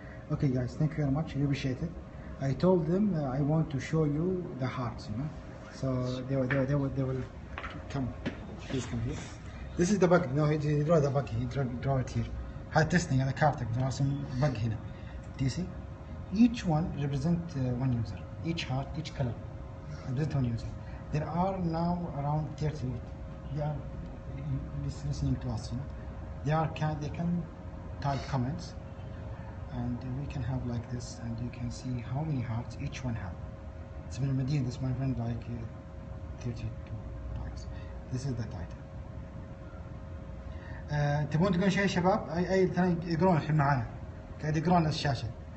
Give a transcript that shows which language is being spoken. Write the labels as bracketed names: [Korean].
[English] Okay okay guys, thank you very much, I appreciate it. I told them I want to show you the hearts, so they will come. Please come here. This is the bug. No, he draw the bug. He draw it here. [Arabic] هذا testing، هذا كارتك راسم bug هنا. [English] Do you see? Each one represent one user. Each heart, each color represent one user. There are now around 30. They are listening to us. They can type comments, and we can have like this, and you can see how many hearts each one have. It's been Medina, this my friend, like 32 likes. This is the title. [Arabic] تبون تقولون شيء شباب؟ اي ثاني يقرون الحين معانا، قاعد يقرون الشاشة.